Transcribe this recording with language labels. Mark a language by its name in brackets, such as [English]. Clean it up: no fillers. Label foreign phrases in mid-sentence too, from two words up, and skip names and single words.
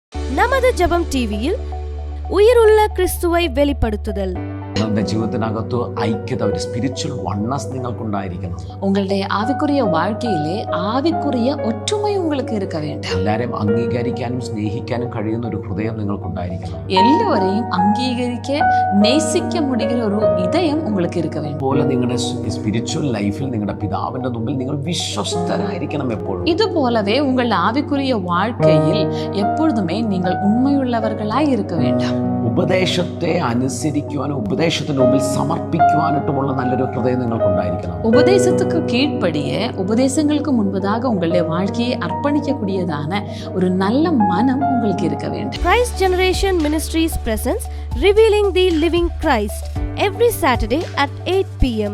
[Tamil] நமது ஜெபம் டிவியில் உயிருள்ள கிறிஸ்துவை வெளிப்படுத்துதல். [Malayalam] നിങ്ങളുടെ ജീവിതത്തിനകത്ത് ഐക്യത, ഒരു [English] spiritual oneness [Malayalam] നിങ്ങൾക്കുണ്ടായിരിക്കണം. [Tamil] உங்களுடைய ஆவிக்குரிய வாழ்க்கையிலே ஆவிக்குரிய ஒற்றுமை உங்களுக்கு இருக்க வேண்டும். [Malayalam] എല്ലാവരെയും അംഗീകരിക്കാനും സ്നേഹിക്കാനും കഴിയുന്ന ഒരു ഹൃദയം നിങ്ങൾക്കുണ്ടായിരിക്കണം. [Tamil] எல்லோரையும் அங்கீகரிக்க நேசிக்க முடிகிற ஒரு இதயம் உங்களுக்கு இருக்க வேண்டும். [Malayalam] അതുപോലെ നിങ്ങളുടെ സ്പിരിച്വൽ ലൈഫിൽ നിങ്ങളുടെ പിതാവിന്റെ മുമ്പിൽ നിങ്ങൾ വിശ്വസ്തരായിരിക്കണം എപ്പോഴും. [Tamil] இது போலவே உங்கள் ஆவிக்குரிய வாழ்க்கையில் எப்பொழுதுமே நீங்கள் உண்மையுள்ளவர்களாய் இருக்க வேண்டும். [Malayalam] ഉപദേശത്തെ അനുസരിക്കുവാനും ഉപദേശത്തിന് മുമ്പിൽ സമർപ്പിക്കുവാനായിട്ടുമുള്ള നല്ലൊരു ഹൃദയം നിങ്ങൾക്കുണ്ടായിരിക്കണം. [Tamil] உபதேசத்துக்கு கீழ்ப்படிய உபதேசங்களுக்கு முன்பதாக உங்களுடைய வாழ்க்கையை அர்ப்பணிக்கக்கூடியதான ஒரு நல்ல மனம் உங்களுக்கு இருக்க வேண்டும். [English] Christ Generation Ministries presents Revealing the Living Christ every Saturday at 8 p.m.